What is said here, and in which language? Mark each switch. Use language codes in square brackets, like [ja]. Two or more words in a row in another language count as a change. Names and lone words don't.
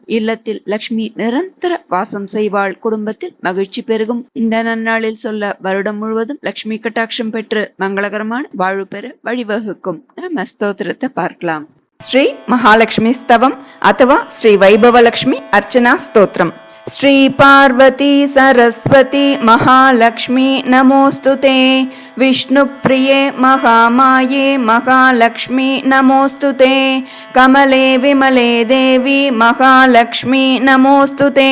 [ta] இல்லத்தில் லட்சுமி நிரந்தர வாசம் செய்வாள். குடும்பத்தில் மகிழ்ச்சி பெருகும். இந்த நன்னாளில் சொல்ல வருடம் முழுவதும் லட்சுமி கட்டாட்சம் பெற்று மங்களகரமான வாழ்வு பெற வழிவகுக்கும். நம்ம ஸ்தோத்திரத்தை பார்க்கலாம். ஸ்ரீ மகாலட்சுமி ஸ்தவம் அथवा ஸ்ரீ வைபவலட்சுமி அர்ச்சனா ஸ்தோத்திரம். [sa] श्री पार्वती सरस्वती महालक्ष्मी नमोस्तुते। विष्णुप्रिये महामाये महालक्ष्मी नमोस्तुते। कमले विमले देवी महालक्ष्मी नमोस्तुते।